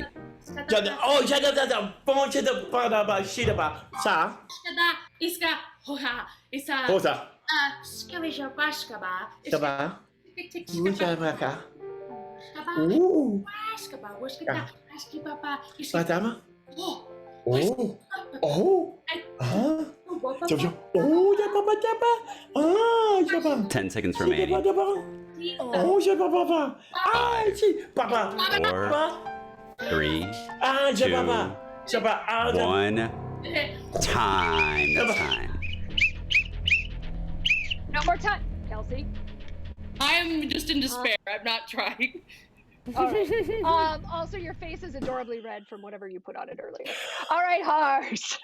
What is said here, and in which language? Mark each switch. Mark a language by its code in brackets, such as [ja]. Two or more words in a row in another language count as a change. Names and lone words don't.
[en] Oh, ja, ja, ja, ja. Bom, ja, ja, ja, shida ba. Sa. Hosa. Taba. Puja maka. Patama. Oh. Oh. Huh? Oh, ja, ba, ja, ba. Ah, ja, ba. 10 seconds remaining. Oh, ja, ba, ba, ba. Ah, si, ba, ba. 4, 3, Ah, ja, ba, ba. 2, Ja, ba. Ah, ja. 1. Time. That's time. No more time, Kelsey. I'm just in despair. I'm not trying. All right. Also, your face is adorably red from whatever you put on it earlier. All right, Hars.